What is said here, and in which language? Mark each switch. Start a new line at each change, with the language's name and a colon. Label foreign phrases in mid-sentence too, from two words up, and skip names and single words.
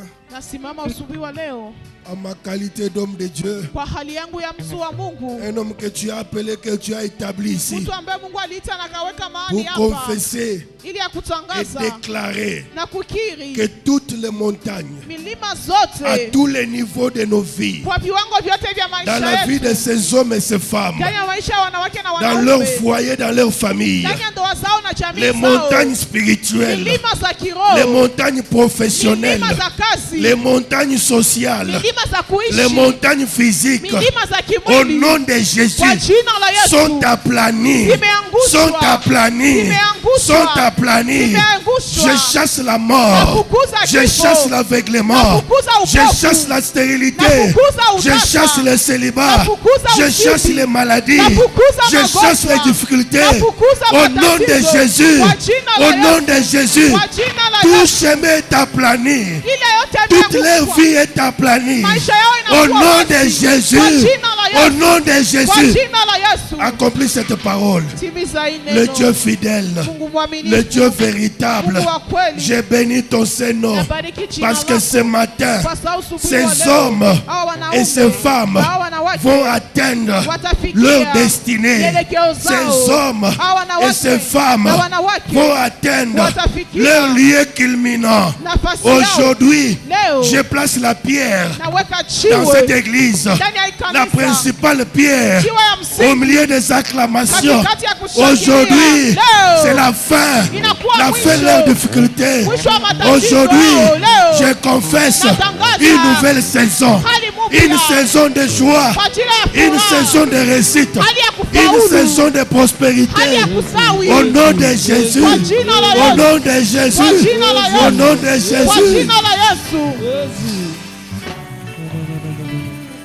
Swahili: Nasimama asubuhi wa leo
French: en ma qualité d'homme de Dieu.
Swahili: kwa hali yangu ya mtu wa Mungu,
French: Un homme que tu as appelé, que tu as établi ici.
Swahili: mtu ambaye Mungu aliita na kaweka
French: Pour
Swahili: mahali hapa
French: confesser
Swahili: ili ya
French: et
Swahili: kutangaza
French: déclarer
Swahili: na kukiri
French: que toutes les montagnes,
Swahili: milima
French: à
Swahili: zote
French: tous les niveaux de nos vies,
Swahili: kwa viwango vyote vya
French: dans la
Swahili: maisha
French: vie de
Swahili: yetu,
French: ces hommes et ces femmes,
Swahili: ndani ya maisha ya wanawake na
French: dans leur
Swahili: wanaume,
French: foyer, dans leur famille,
Swahili: ndani ya ndoa zao na jamii
French: les
Swahili: zao,
French: montagnes spirituelles,
Swahili: milima za
French: les
Swahili: kiroho,
French: montagnes professionnelles,
Swahili: milima za kazi,
French: les montagnes sociales,
Swahili: milima za kuishi,
French: les montagnes physiques,
Swahili: milima za
French: au
Swahili: kimwili,
French: nom de Jésus,
Swahili: kwa jina la Yesu
French: sont aplanies,
Swahili: zimeangushwa,
French: sont aplanies,
Swahili: zimeangushwa,
French: sont aplanies.
Swahili: zimeangushwa.
French: Je chasse la mort,
Swahili: Nafukuza
French: je
Swahili: kifo,
French: chasse l'aveuglement,
Swahili: nafukuza
French: je
Swahili: upofu,
French: chasse la stérilité,
Swahili: nafukuza
French: je
Swahili: utasa,
French: chasse le célibat,
Swahili: nafukuza
French: je
Swahili: uchizi,
French: chasse les maladies,
Swahili: nafukuza
French: je
Swahili: magonjwa,
French: chasse les difficultés.
Swahili: nafukuza
French: Au nom de
Swahili: matatizo,
French: Jésus,
Swahili: kwa jina la
French: au nom
Swahili: Yesu,
French: de Jésus,
Swahili: kwa jina la
French: tout
Swahili: Yesu,
French: chemin est aplani,
Swahili: ile yote
French: toute leur
Swahili: yameangushwa,
French: vie est aplanie.
Swahili: maisha yao
French: Au
Swahili: inakuwa
French: nom de
Swahili: wazi,
French: Jésus,
Swahili: kwa jina la
French: au
Swahili: Yesu,
French: nom de
Swahili: kwa
French: Jésus,
Swahili: jina la Yesu,
French: accomplis cette parole.
Swahili: timiza hii
French: Le
Swahili: neno.
French: Dieu fidèle,
Swahili: Mungu mwaminifu,
French: le Dieu véritable,
Swahili: Mungu wa kweli,
French: j'ai béni ton Saint-Nom
Swahili: nabariki jina
French: parce que
Swahili: lako.
French: ce matin,
Swahili: Kwa sababu asubuhi
French: ces
Swahili: wa leo,
French: hommes
Swahili: hawa wanaume,
French: et ces femmes
Swahili: hawa wanawake,
French: vont atteindre
Swahili: watafikia
French: leur destinée.
Swahili: mielekeo zao.
French: Ces hommes
Swahili: Hawa wanawake
French: et ces femmes
Swahili: na wanawake
French: vont atteindre
Swahili: watafikia
French: leur lieu culminant.
Swahili: nafasi yao.
French: Aujourd'hui,
Swahili: Leo
French: je place la pierre
Swahili: naweka
French: dans cette
Swahili: jiwe
French: église,
Swahili: ndani ya hii
French: la
Swahili: kanisa,
French: principale pierre
Swahili: jiwe ya
French: au
Swahili: msingi
French: milieu des acclamations.
Swahili: katikati ya kushangilia.
French: Aujourd'hui,
Swahili: Leo
French: c'est la fin,
Swahili: inakuwa
French: la
Swahili: mwisho.
French: fin de leurs difficultés.
Swahili: Mwisho wa matatizo.
French: Aujourd'hui,
Swahili: Leo
French: je confesse
Swahili: natangaza
French: une nouvelle saison,
Swahili: hali mpya,
French: une saison de joie,
Swahili: kwa ajili ya
French: une
Swahili: furaha,
French: saison de réussite,
Swahili: hali ya
French: une
Swahili: kufaulu,
French: saison de prospérité.
Swahili: hali ya kusawi,
French: Au nom de Jésus,
Swahili: kwa jina la
French: au
Swahili: Yesu,
French: nom de Jésus,
Swahili: kwa jina la
French: au
Swahili: Yesu,
French: nom de
Swahili: kwa
French: Jésus.
Swahili: jina la Yesu.
French: Jésus.